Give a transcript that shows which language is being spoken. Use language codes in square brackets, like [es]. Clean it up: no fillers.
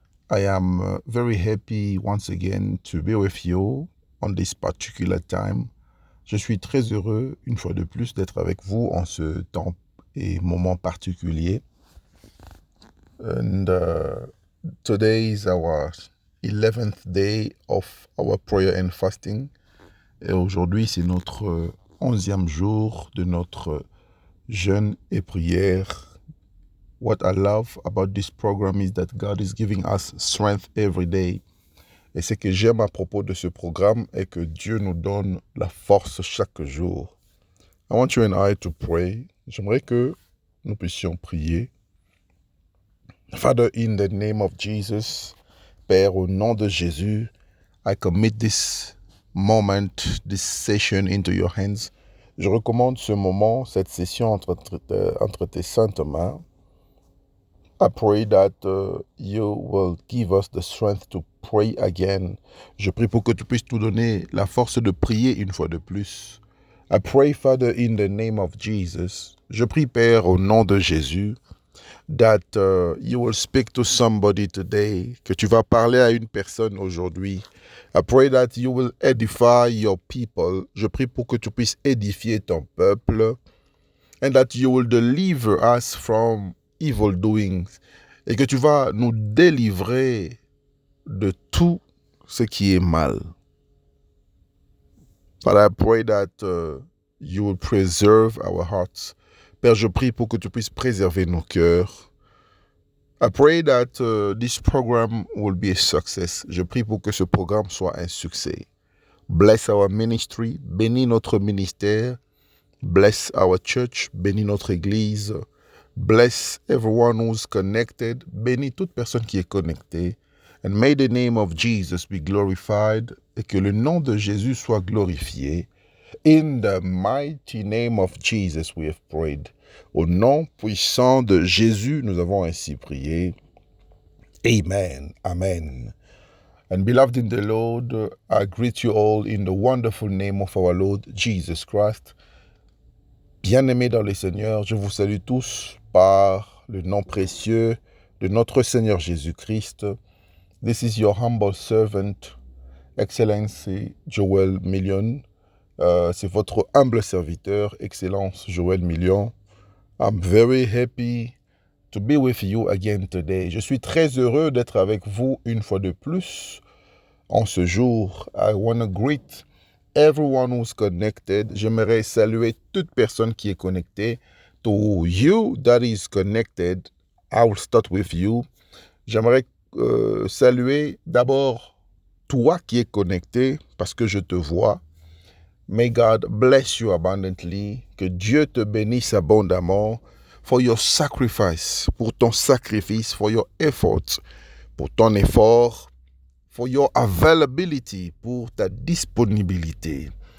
[en] I am very happy once again to be with you on this particular time. [fr] Je suis très heureux, une fois de plus, d'être avec vous en ce temps et moment particulier. [en] And today is our 11th day of our prayer and fasting. [fr] Et aujourd'hui, c'est notre 11e jour de notre jeûne et prière. [en] What I love about this program is that God is giving us strength every day. [fr] Et ce que j'aime à propos de ce programme est que Dieu nous donne la force chaque jour. [en] I want you and I to pray. [fr] J'aimerais que nous puissions prier. [en] Father, in the name of Jesus, [fr] Père, au nom de Jésus, [en] I commit this moment, this session into your hands. [fr] Je recommande ce moment, cette session entre tes saintes mains. [en] I pray that you will give us the strength to pray again. [fr] Je prie pour que tu puisses nous donner la force de prier une fois de plus. [en] I pray, Father, in the name of Jesus. [fr] Je prie, Père, au nom de Jésus, [en] that you will speak to somebody today, [fr] que tu vas parler à une personne aujourd'hui. [en] I pray that you will edify your people. [fr] Je prie pour que tu puisses édifier ton peuple. [en] And that you will deliver us from evil doings, [fr] et que tu vas nous délivrer de tout ce qui est mal. [en] But I pray that you will preserve our hearts. [fr] Père, je prie pour que tu puisses préserver nos cœurs. [en] I pray that this program will be a success. [fr] Je prie pour que ce programme soit un succès. [en] Bless our ministry. [fr] Bénis notre ministère. [en] Bless our church. [fr] Bénis notre église. [en] Bless everyone who's connected. [fr] Bénis toute personne qui est connectée. [en] And may the name of Jesus be glorified. [fr] Et que le nom de Jésus soit glorifié. [en] In the mighty name of Jesus we have prayed. [fr] Au nom puissant de Jésus, nous avons ainsi prié. Amen. Amen. [en] And beloved in the Lord, I greet you all in the wonderful name of our Lord Jesus Christ. [fr] Bien-aimés dans le Seigneur, je vous salue tous par le nom précieux de notre Seigneur Jésus-Christ. [en] This is your humble servant, Excellency Joel Million. [fr] C'est votre humble serviteur, Excellence Joel Million. [en] I'm very happy to be with you again today. [fr] Je suis très heureux d'être avec vous une fois de plus en ce jour. [en] I want to greet everyone who's connected. [fr] J'aimerais saluer toute personne qui est connectée. [en] To you that is connected, I will start with you. [fr] J'aimerais saluer d'abord toi qui es connecté parce que je te vois. [en] May God bless you abundantly. [fr] Que Dieu te bénisse abondamment [en] for your sacrifice, [fr] pour ton sacrifice, [en] for your efforts, [fr] pour ton effort, [en] for your availability, [fr] pour ta disponibilité.